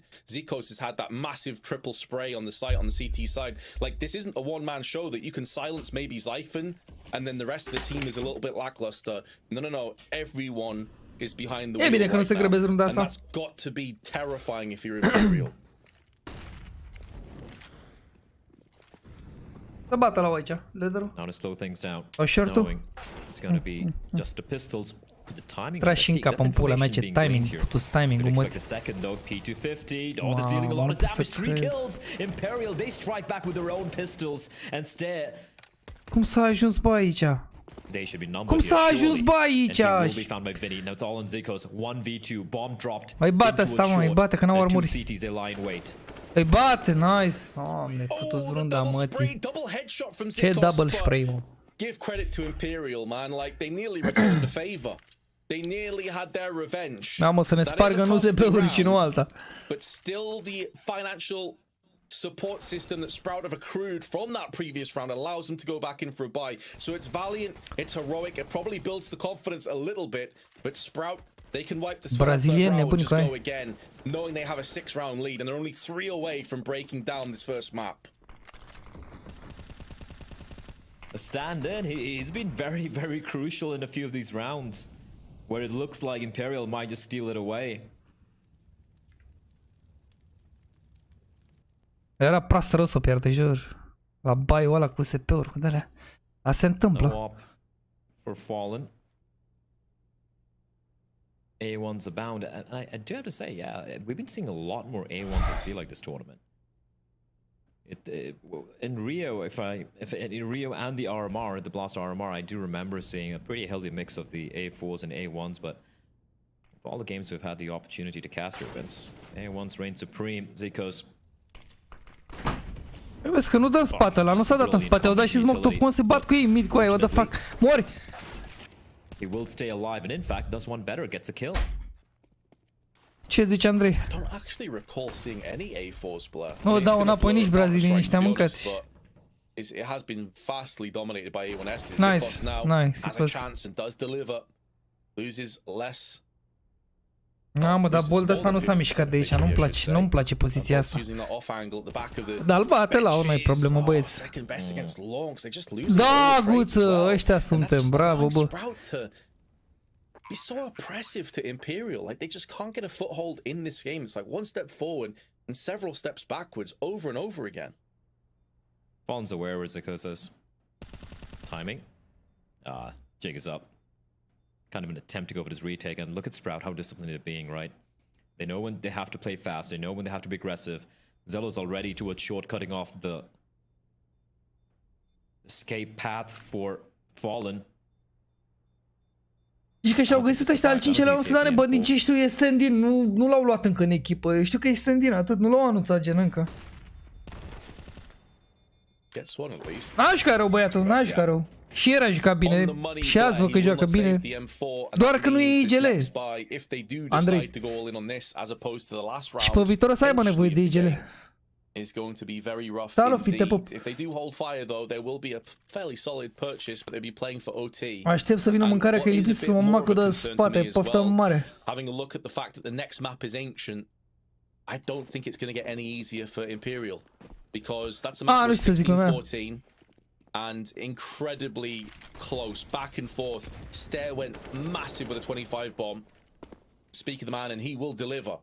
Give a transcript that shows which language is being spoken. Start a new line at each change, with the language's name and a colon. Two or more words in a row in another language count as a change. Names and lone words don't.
English: Zekos has had that massive triple spray on the site, on the CT side. Like this isn't a one-man show that you can silence maybe Zyphon and then the rest of the team is a little bit lackluster. No. Everyone is behind the wheel right now. And that's got to be terrifying if you're Imperial.
Romanian: Să bată la aici, Leader-ul.
English: Now to slow things down.
Romanian: O short-ul.
English: It's going to be just the pistols. The timing.
Romanian: Tragi și în cap în pula mea, ce timing, futus timing-ul, mă.
English: P250. Oh, they're dealing a lot of damage. 3 kills. Imperial, they strike back with their own pistols and Stare.
Romanian: Cum s-a ajuns bă aici? Cum s-a ajuns bă aici? Îi bate asta, mă, îi bate că n-au armuri. Îi bate, nice. Doamne, futu-ți runda, mătii. Ce double spray, mă.
English: Give credit to Imperial, man. Like, they nearly returned the favor. They nearly had their revenge.
Romanian: Da, mă, să ne spargă nu se pe ori și nu alta.
English: But still the financial support system that Sprout have accrued from that previous round allows them to go back in for a buy. So it's valiant, it's heroic, it probably builds the confidence a little bit, but Sprout They can wipe the Brazilian and
Romanian: nebuni
English: just
Romanian: cu aia.
English: go again, knowing they have a 6-round lead and they're only 3 away from breaking down this first map. A stand in. He's been very, very crucial in a few of these rounds, where it looks like Imperial might just steal it away.
Romanian: Era proastă rău să o pierde, jur. La baiul ăla cu SP-uri, cu de-alea. Asta se întâmplă.
English: No op for Fallen. A1s abound. And I do have to say, yeah, we've been seeing a lot more A1s, I feel like, this tournament. In Rio, in Rio and the RMR, the Blast RMR, I do remember seeing a pretty healthy mix of the A4s and A1s, but for all the games we've had the opportunity to cast your events, A1s reign supreme. Zikos.
Romanian: Vezi că nu dă în spate ăla, nu s-a dat în spate, au dat și smoke top, cum se bat cu ei, mid cu aia,
English: what the fuck, mori! He will stay alive and in fact does one better, gets a kill.
Romanian: Ce zice Andrei?
English: I don't actually recall seeing any A4s blur.
Romanian: Nu dau înapoi nici brazilieni ăștia mâncați.
English: It has been fastly dominated by A1S. Nice, nice. Has a chance and does deliver. Loses less.
Romanian: Da, mă, dar bold ăsta nu s-a mișcat de aici, nu-mi place poziția asta. Dar îl bate la nu e problemă, băieți. Da, guță, ăștia suntem, bravo, bă.
English: He's so oppressive to Imperial. Like, they just can't get a foothold in this game. It's like one step forward and several steps backwards over and over again. Fallen's aware where Zikosa's timing. Jig is up. Kind of an attempt to go for this retake, and look at Sprout, how disciplined they're being, right? They know when they have to play fast, they know when they have to be aggressive. Zelo's already towards shortcutting off the escape path for Fallen.
Romanian: Zici că și-au găsit ăștia al 5-lea un SeDaN, bă, din ce știu e stand-in, nu l-au luat încă în echipă, eu știu că e stand-in, atât, nu l-au anunțat gen încă. N-a jucat rău băiatul, n-a jucat rău. Și el a jucat bine, și azi văd că joacă bine, doar că nu e IGL. Andrei. Și pe viitor o să aibă nevoie de IGL.
English: Is going to be very rough TaofiK, indeed. If they do hold fire though, there will be a fairly solid purchase, but they'll be playing for OT.
Romanian: Aștept să vină mâncarea că e lipsit să mă macă de spate, poftă mare.
English: Having a look at the fact that the next map is ancient, I don't think it's going to get any easier for Imperial, because that's a map with 16-14 and incredibly close, back and forth. Stair went massive with a 25 bomb. Speak of the man, and he will deliver.